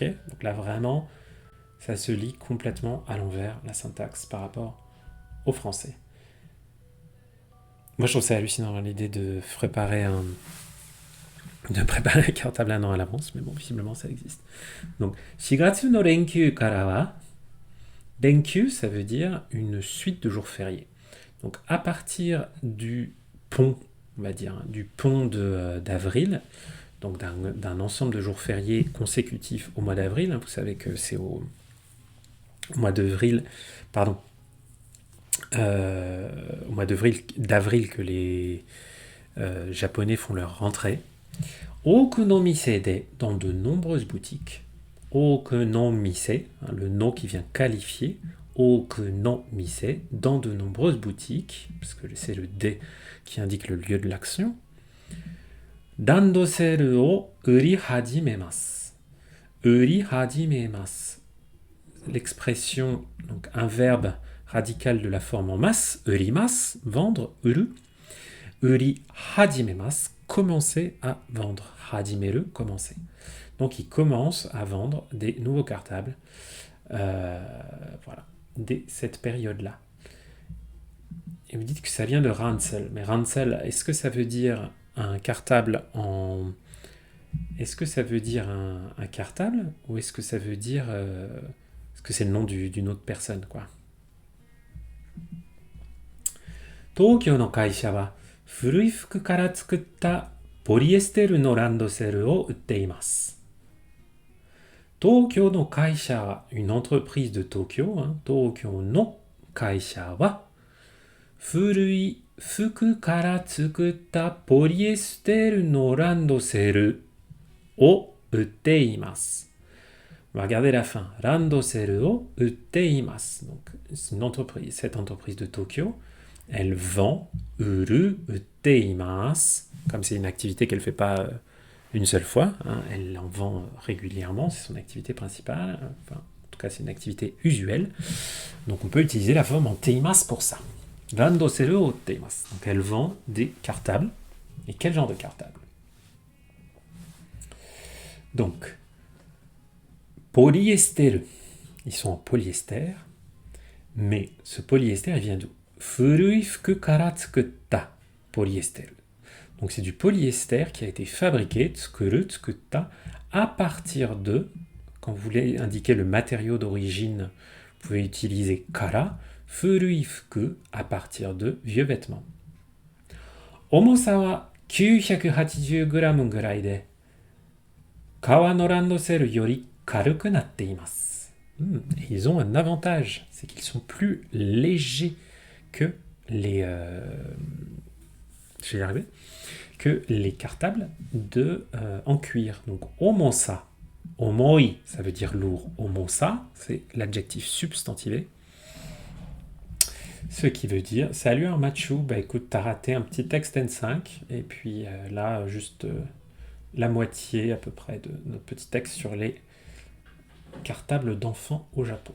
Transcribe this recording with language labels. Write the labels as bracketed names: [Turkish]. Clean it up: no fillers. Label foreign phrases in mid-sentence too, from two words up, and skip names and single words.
[French] Donc là vraiment, ça se lit complètement à l'envers, la syntaxe, par rapport au français. Moi je trouve ça hallucinant, l'idée de préparer de préparer un cartable un an à l'avance, mais bon, visiblement ça existe. Donc, [Japanese] 四月の連休からは、連休, [French] ça veut dire une suite de jours fériés. Donc, à partir du pont, on va dire, du pont d'avril, donc d'un ensemble de jours fériés consécutifs au mois d'avril, vous savez que c'est au mois d'avril, pardon, au mois d'avril que les Japonais font leur rentrée. [Japanese] 多くの店で, [French] dans de nombreuses boutiques. [Japanese] 多くの店, [French] le no qui vient qualifier. [Japanese] 多くの店, [French] dans de nombreuses boutiques, parce que c'est le de qui indique le lieu de l'action. [Japanese] ランドセルを売り始めます. 売り始めます. [French] L'expression, donc un verbe radical de la forme en masse, urimasu, vendre, uru. [Japanese] 売り始めます, [French] commencer à vendre. Hajimeru, commencer. Donc il commence à vendre des nouveaux cartables voilà, dès cette période-là. Et vous dites que ça vient de ransel. Mais ransel, est-ce que ça veut dire un cartable en... Est-ce que ça veut dire un cartable ou est-ce que ça veut dire... est-ce que c'est le nom d'une autre personne, quoi. [Japanese] 東京の会社は古い服から作ったポリエステルのランドセルを売っています. 東京の会社は, [French] une entreprise de Tokyo, [Japanese] 東京の会社は古い服から作ったポリエステルのランドセルを売っています. [French] On va regarder la fin. [Japanese] ランドセルを売っています. [French] Donc, c'est une entreprise, cette entreprise de Tokyo, elle vend [Japanese] 売る売っています. [French] Comme c'est une activité qu'elle ne fait pas une seule fois, elle en vend régulièrement, c'est son activité principale. Enfin, en tout cas, c'est une activité usuelle. Donc, on peut utiliser la forme en teimasu pour ça. [Japanese] ランドセルをています. [French] Donc, elle vend des cartables. Et quel genre de cartable? Donc, polyester, ils sont en polyester, mais ce polyester, il vient d'où? [Japanese] 古い服から作ったポリエステル. [French] Donc c'est du polyester qui a été fabriqué, [Japanese] 作る、作った, [French] à partir de, quand vous voulez indiquer le matériau d'origine, vous pouvez utiliser kara, [Japanese] 古い服, [French] à partir de vieux vêtements. [Japanese] 重さは980gぐらいで、革のランドセルより軽くなっています. [French] Ils ont un avantage, c'est qu'ils sont plus légers que les... je vais y arriver. Que les cartables en cuir. Donc, omonsa, omoi, ça veut dire lourd. Omonsa, c'est l'adjectif substantivé. Ce qui veut dire, salut Armachu, bah écoute, t'as raté un petit texte N5, et puis là, juste la moitié à peu près de notre petit texte sur les cartables d'enfants au Japon.